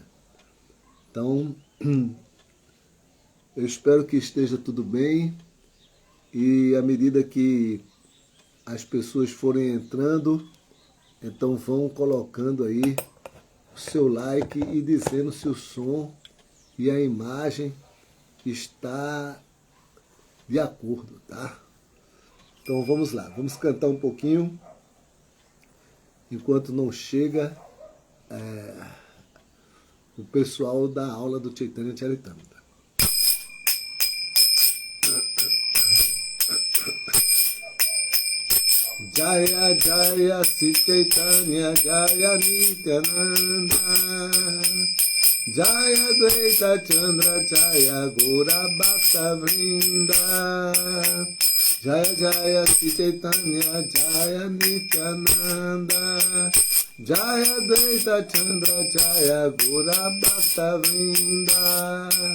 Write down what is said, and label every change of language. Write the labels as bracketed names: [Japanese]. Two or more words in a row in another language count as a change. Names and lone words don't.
[Portuguese] Então, eu espero que esteja tudo bem e à medida que as pessoas forem entrando, então vão colocando aí o seu like e dizendo se o som e a imagem está de acordo, tá? Então vamos lá, vamos cantar um pouquinho enquanto não chega o pessoal da aula do Chaitanya Charitamrita. [Bangla] জয় জয় শ্রী চৈতন্য জয় নিত্যানন্দ জয় দ্বৈত চন্দ্র জয় গৌর ভক্ত বৃন্দ জয় জয় শ্রী চৈতন্য জয় নিত্যানন্দ জয় দ্বৈত চন্দ্র জয় গৌর ভক্ত বৃন্দ